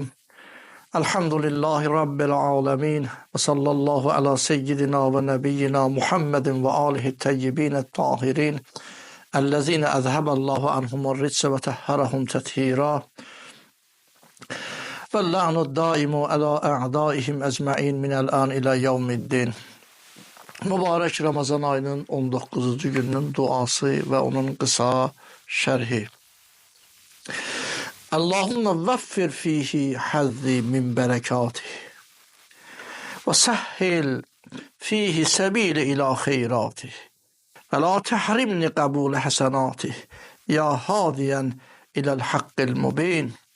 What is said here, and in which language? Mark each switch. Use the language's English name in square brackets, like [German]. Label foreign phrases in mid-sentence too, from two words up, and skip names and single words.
[Arabic] الحمد لله رب العالمين وصلى الله على سيدنا ونبينا محمد وآله الطيبين الطاهرين الذين أذهب الله عنهم الرجس وطهرهم تطهيرا واللعن الدائم على أعدائهم أجمعين من الآن إلى يوم الدين. [Azerbaijani] Mübarək Ramazan ayının 19-cu gününün duası və onun qısa şərhi. [Arabic] اللهم وفر فيه حظي من بركاته وسهل فيه سبيلي إلى خيراته ولا تحرمني قبول حسناته يا هاديا إلى الحق المبين.